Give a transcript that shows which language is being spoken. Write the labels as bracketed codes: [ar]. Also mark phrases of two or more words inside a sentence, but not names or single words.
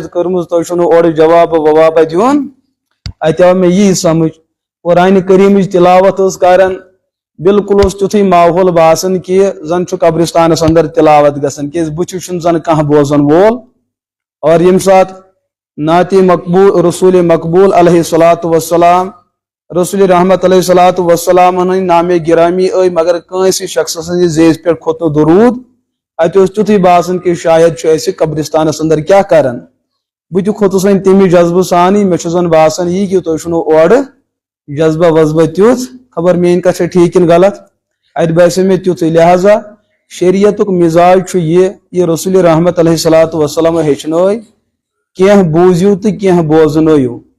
[ks] کٔرمٕژ تۄہہِ چھُو نہٕ اورٕ جوابہ ووابہ دِوان اتہِ آو مےٚ یی سمجھ قرآن کریم تلاوت کران بالکل تیتھے ماحول باسان کہ زن قبرستانس اندر تلاوت گژھان کہ بچ زن کھانا بوزن وول اور یم سات نعت مقبول رسول مقبول [ar] علیہ الصلاۃ والسلام [ks] رسول رحمت [ar] علیہ الصلاۃ والسلام [ks] نام گرامی مگر کنسی شخص زیز پہ کھوت درود اتہ تیتھے باسان کہ شاید قبرستانس اندر کیا کران بہ تہ کھوتس وۄنۍ تمی جذبہ سانی مے زن باسان یہ کہ تُہۍ چھُنہٕ اورٕ جذبہ وذبہ تیُتھ خبر میٲنۍ کتھ چھےٚ ٹھیٖک کِنہٕ غلط اتہ باسیو مے تیُتھُے لہذا شریعتُک مزاج چھُ یہ رسول رحمت [ar] علیہ الصلاۃ والسلام [ks] ہیٚچھنٲے کینٛہہ بوٗزِو تہٕ کینٛہہ بوزنٲیِو